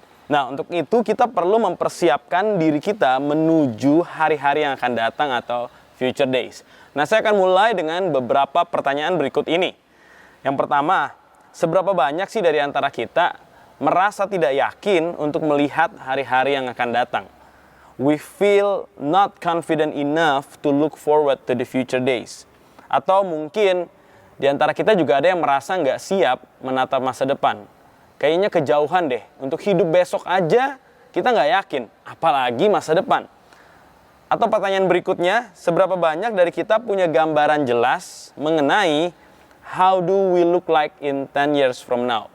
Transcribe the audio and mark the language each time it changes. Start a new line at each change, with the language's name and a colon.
Indonesian: Nah, untuk itu kita perlu mempersiapkan diri kita menuju hari-hari yang akan datang atau
English: future days.
Indonesian: Nah, saya akan mulai dengan beberapa pertanyaan berikut ini. Yang pertama, seberapa banyak sih dari antara kita merasa tidak yakin untuk melihat hari-hari yang akan datang?
English: We feel not confident enough to look forward to the future days.
Indonesian: Atau mungkin di antara kita juga ada yang merasa nggak siap menatap masa depan. Kayaknya kejauhan deh, untuk hidup besok aja kita nggak yakin, apalagi masa depan. Atau pertanyaan berikutnya, seberapa banyak dari kita punya gambaran jelas mengenai
English: how do we look like in 10 years from now?